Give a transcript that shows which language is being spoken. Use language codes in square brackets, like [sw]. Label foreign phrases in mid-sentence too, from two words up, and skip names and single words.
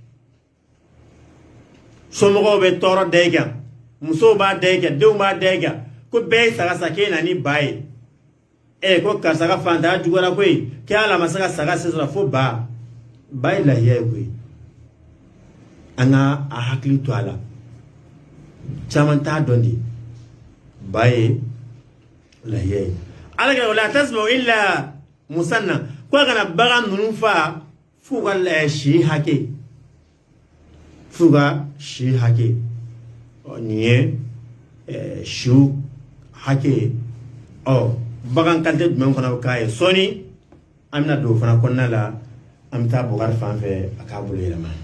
[bm] somɔgɔw bɛ tɔɔrɔ da i kan musow b'a da i kan denw b'a da i kan ko bɛɛ ye saga san k'e na ni ba ye ko karisa ka fantanya juguyara koyi k'e ala ma se ka saga se sɔrɔ fo ba ye lahiya ye koyi an ka a hakili to a la caman t'a dɔn de ba ye lahiya ye ala kɛra [ar] ولا تذبحوا إلا مسنة [bm] ko a kana bagan ninnu fa f'u ka si hakɛ nin ye siw hakɛ ye bagan kalite jumɛn fana bɛ k'a ye sɔɔni an bɛna don o fana kɔnɔna la an bɛ taa Bukari fan fɛ a k'a bolo yɛlɛma.